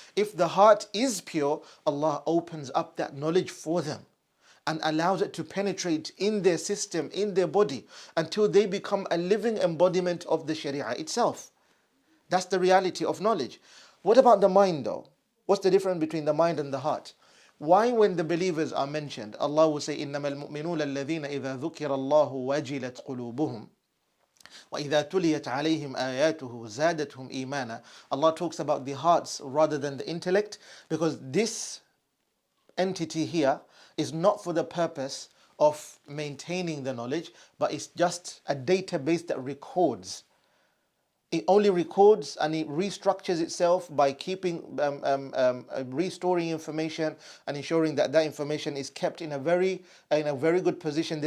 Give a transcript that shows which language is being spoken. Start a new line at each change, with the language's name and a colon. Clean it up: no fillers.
English: If the heart is pure, Allah opens up that knowledge for them and allows it to penetrate in their system, in their body, until they become a living embodiment of the Sharia itself. That's the reality of knowledge. What about the mind though? What's the difference between the mind and the heart? Why when the believers are mentioned, Allah will say,
Arabic: إِنَّمَا الْمُؤْمِنُونَ الَّذِينَ إِذَا ذُكِرَ اللَّهُ وَجِلَتْ قُلُوبُهُمْ وَإِذَا تُلِيَتْ عَلَيْهِمْ آيَاتُهُ زَادَتْهُمْ إِيمَانًا.
English: Allah talks about the hearts rather than the intellect, because this entity here is not for the purpose of maintaining the knowledge, but it's just a database that records. It only records and it restructures itself by keeping, restoring information and ensuring that that information is kept in a very good position.